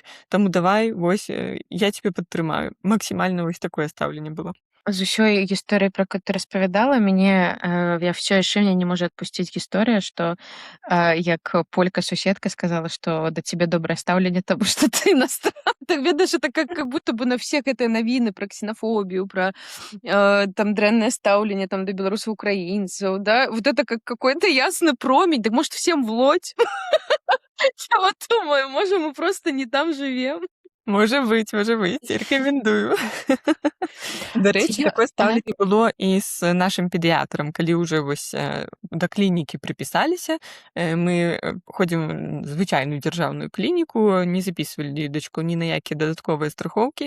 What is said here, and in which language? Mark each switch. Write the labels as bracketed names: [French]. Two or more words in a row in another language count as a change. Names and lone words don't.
[Belarusian] Таму давай, вось, я цябе падтрымаю. Максімальна вось такое стаўленне было. З усёй гісторыі, пра якую ты распавядала, я всё яшчэ не можа адпусціць гісторыя, што як полька-суседка сказала, што да цябе добрае стаўленне, таму што ты иностранка. Так ведаеш, [Russian] это как будто бы на все [Belarusian] гэтыя навіны пра ксенофобію, пра там дрэннае стаўленне там да беларусаў, украінцаў, да? [Russian] Вот это как какой-то [Belarusian] ясны промень, [Russian] так может всем в лодь? Я вот думаю, может мы просто не там живем? [Belarusian] Можа быць, рэкамендую. Дарэчы, такое стаўленне было і з нашым педыятрам. Калі ўжо вось да клінікі прыпісаліся, мы ходзім в звычайную дзяржаўную клініку, не запісвалі дачку ні на якія дадатковыя страхоўкі.